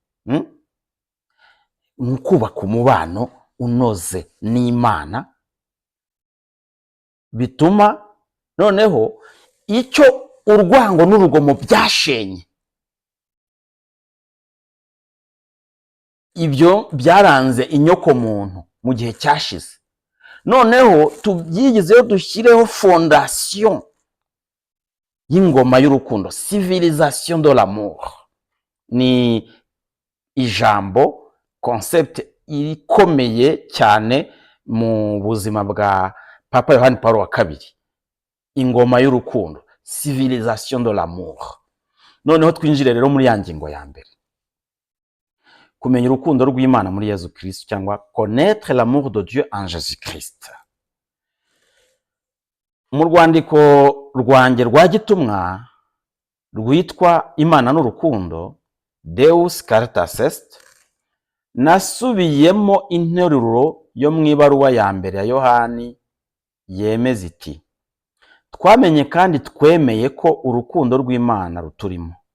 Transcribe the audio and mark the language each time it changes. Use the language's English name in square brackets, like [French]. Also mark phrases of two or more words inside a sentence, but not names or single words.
[Kinyarwanda] Mu kubaka umubano unoze n'Imana, bituma noneho icyo urwango n'urugomo byashenye, ibyo byaranze inyoko muntu mu gihe cyashize, noneho tubyigizeyo dushyireho fondation y'ingoma y'urukundo, [French] civilisation de l'amour. [Kinyarwanda] Ni ijambo, concept ikomeye cyane mu buzima bwa Papa Yohani Pawulo wa kabiri. Ingoma y'urukundo, [French] civilisation de l'amour. [Kinyarwanda] Noneho twinjire rero muri ya ngingo ya mbere: kumenya urukundo rw'Imana muri Yezu Kristo, cyangwa [French] connaître l'amour de Dieu en Jésus Christ. [Kinyarwanda] Mu rwandiko rwanjye rwa gitumwa rwitwa Imana n'urukundo, Deus Caritas Est, nasubiyemo interuro yo mu ibaruwa ya mbere ya Yohani yemeza iti: twamenye kandi twemeye ko urukundo rw'Imana ruturimo.